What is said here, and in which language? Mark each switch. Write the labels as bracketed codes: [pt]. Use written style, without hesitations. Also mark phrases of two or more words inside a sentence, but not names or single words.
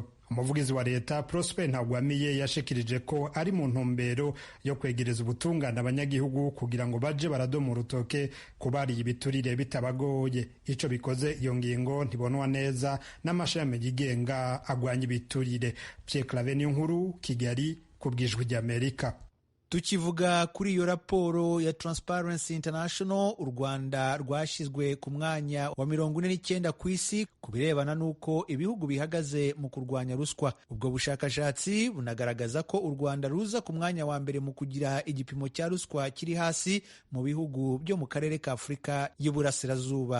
[rn] Umuvugizi wa leta Prosper Ntagwamiye yashikirije ko ari mu ntumbero yo kwegereza ubutungane abanyagihugu kugira ngo baje baradoma urutoke kubariye ibiturire bitabagoye. Ico bikoze iyo ngingo ntibonwa neza n'amashami yigenga agwanya ibiturire. Pierre Claver Niyonkuru, Kigali, kubw'Ijwi ry'Amerika. [rw] Tukivuga kuri iyo raporo ya Transparency International, u Rwanda rwashyizwe ku mwanya wa 49 ku isi ku birebana n'uko ibihugu bihagaze mu kurwanya ruswa. Ubwo bushakashatsi bunagaragaza ko u Rwanda ruza ku mwanya wa mbere mu kugira igipimo cya ruswa kiri hasi mu bihugu byo mu karere ka Afurika y'Iburasirazuba.